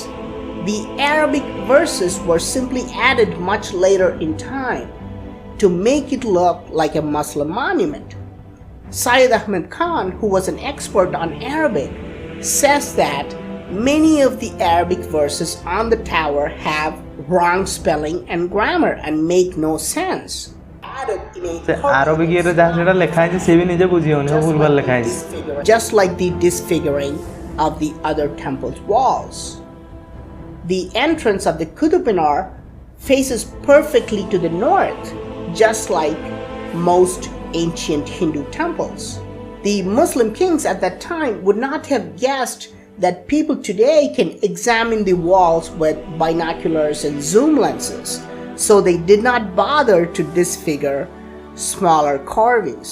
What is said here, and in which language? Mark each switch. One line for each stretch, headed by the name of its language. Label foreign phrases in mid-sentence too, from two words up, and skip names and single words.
English: The Arabic verses were simply added much later in time to make it look like a Muslim monument. Syed Ahmed Khan, who was an expert on Arabic, says that many of the Arabic verses on the tower have wrong spelling and grammar and make no sense. Add added in a
Odia: ସେ ଆରବିକ୍ ଇଏରେ ଯାହା ସେଟା ଲେଖା ହେଇଛି ସେ ବି ନିଜେ ବୁଝି ହେଉନି ସବୁ ଭୁଲ ଭାଲ ଲେଖା ହେଇଛି
English: just like the disfiguring of the other temple's walls. The entrance of the Qutub Minar faces perfectly to the north, just like most ancient Hindu temples. The Muslim kings at that time would not have guessed that people today can examine the walls with binoculars and zoom lenses, so they did not bother to disfigure smaller carvings.